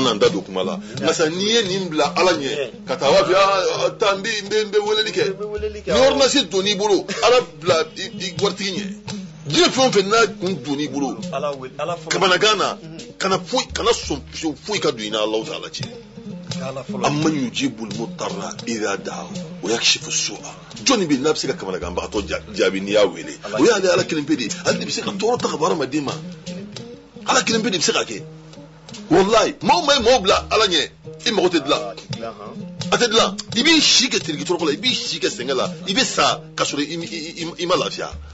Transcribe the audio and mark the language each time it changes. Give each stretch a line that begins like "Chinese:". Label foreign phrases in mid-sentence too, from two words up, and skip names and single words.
Bambara: na n da don kuma la nka sa n'i ye nin bila Ala ɲɛ ka taa a b'a f'i ye taa n bɛ weleli kɛ ni ordonnance donn'i bolo Ala bila i waritigi ɲɛ diɲɛ fɛn o fɛn n'a kun donn'i bolo kamanagan na kana sɔn foyi ka don i ni Alahu Taala cɛ
Arabic: أمن يجيب المضطر إذا دعاه ويكشف السوء
Bambara: joni bi n'a bɛ se ka kamanaganbagatɔ jaabi n'i y'a wele o y'ale Ala kelen pe de ye ale de bɛ se ka tɔɔrɔ ta ka bɔ hadamaden ma Ala kelen pe de bɛ se ka kɛ wallahi maaw bila Ala ɲɛ i mago tɛ dilan a tɛ dilan i b'i si kɛ tiriki tɔrɔkɔ la i b'i si kɛ sɛgɛn la i bɛ sa ka sɔrɔ i ma lafiya